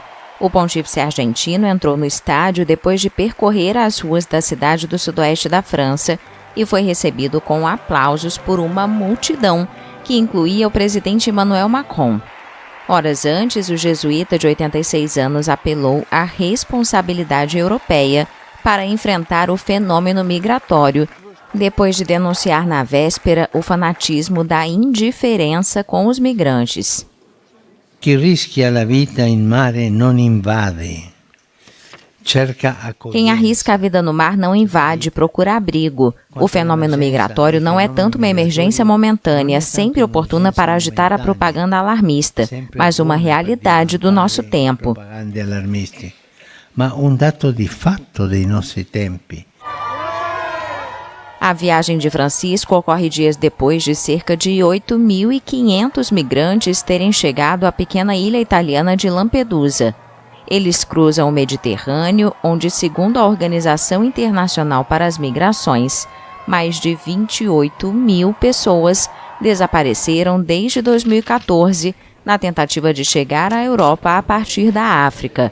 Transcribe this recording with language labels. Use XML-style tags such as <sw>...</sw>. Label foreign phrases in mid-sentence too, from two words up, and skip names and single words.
<pt>O pontífice argentino entrou no estádio depois de percorrer as ruas da cidade do sudoeste da França e foi recebido com aplausos por uma multidão, que incluía o presidente Emmanuel Macron. Horas antes, o jesuíta de 86 anos apelou à responsabilidade europeia para enfrentar o fenômeno migratório, depois de denunciar na véspera o fanatismo da indiferença com os migrantes.</pt> <it>Chi rischia la vita in mare non invade.</it> <pt>Quem arrisca a vida no mar não invade, procura abrigo. O fenômeno migratório não é tanto uma emergência momentânea, sempre oportuna para agitar a propaganda alarmista, mas uma realidade do nosso tempo.</pt> <it>Ma un dato di fatto dei nostri tempi.</it> <pt>A viagem de Francisco ocorre dias depois de cerca de 8.500 migrantes terem chegado à pequena ilha italiana de Lampedusa. Eles cruzam o Mediterrâneo, onde, segundo a Organização Internacional para as Migrações, mais de 28 mil pessoas desapareceram desde 2014 na tentativa de chegar à Europa a partir da África.</pt>